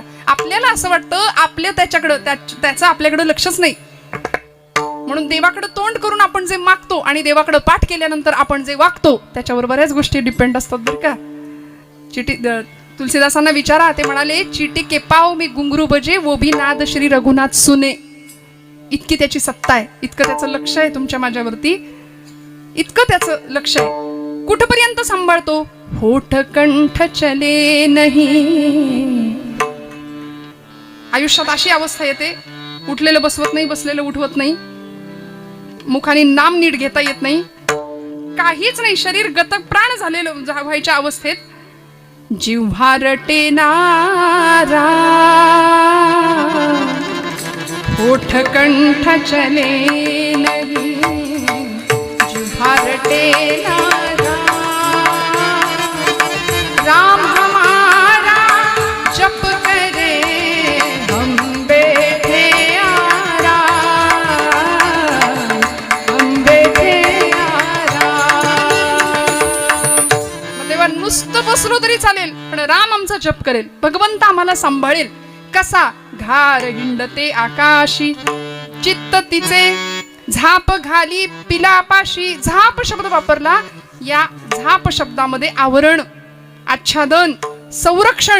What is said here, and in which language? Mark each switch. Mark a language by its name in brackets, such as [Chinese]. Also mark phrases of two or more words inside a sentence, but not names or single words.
[Marathi] आपल्याला असं वाटतं आपल्या त्याचं आपल्याकडं लक्षच नाही, म्हणून देवाकडे तोंड करून आपण जे मागतो आणि देवाकडे पाठ केल्यानंतर आपण जे वागतो त्याच्यावर बऱ्याच गोष्टी डिपेंड असतात बरं का. तुलसीदासांना विचारा, ते म्हणाले, [Hindi] चिटी के पाव मी घुंगरू बजे, वो भी नाद श्री रघुनाथ सुने. [Marathi] इतकी त्याची सत्ता आहे, इतकं त्याचं लक्ष आहे तुमच्या माझ्यावरती, इतकं त्याचं लक्ष आहे. कुठपर्यंत सांभाळतो? [Hindi] होठ कंठ चले नाही. [Marathi] आयुष्यात अशी अवस्था येते, उठलेलं बसवत नाही, बसलेलं उठवत नाही, मुखाने नाम नीट घेता येत नाही, काहीच नाही, शरीर गतक प्राण झालेलं व्हायच्या अवस्थेत [Hindi] जिव्हा रटे नारा, होठ कंठ चले नाही, जिव्हा रटे नारा, राम हमारा जप करे हम बैठे आराम, हम बैठे आराम. [Marathi] तेव्हा नुसतं बसलो तरी चालेल, पण राम आमचा जप करेल, भगवंत आम्हाला सांभाळेल. कसा? घार हिंडते आकाशी, चित्त तिचे झाप घाली पिलापाशी. झाप शब्द वापरला. या झाप शब्दामध्ये आवरण, आच्छादन, संरक्षण.